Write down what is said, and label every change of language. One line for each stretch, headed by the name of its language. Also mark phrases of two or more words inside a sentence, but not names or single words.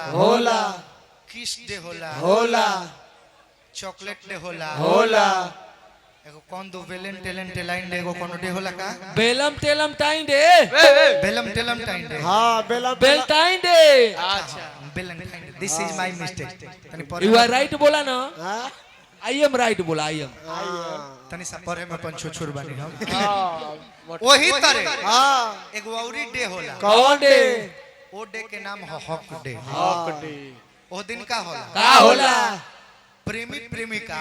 Bhojpuri: होला किस डे होला होला चॉकलेट डे होला होला एगो कौन दो वेलेंटाइन डे एगो कौन डे होला का बेलम टेलम टाइम डे। वेलेंटाइन डे हां बेला बेलटाइन डे। अच्छा
English: Valentine day this is my mistake
Bhojpuri: तनी परे
English: you are right
Bhojpuri: बोला ना। हां
English: I am right
Bhojpuri: बोला
English: I am.
Bhojpuri: तनी सा परे में अपन छुछुर बानी हम हां वही तरह हां एगो औरी डे होला कौन डे? ओ डे के नाम है हक डे हक डे ओ दिन का होला का होला? प्रेमी प्रेमिका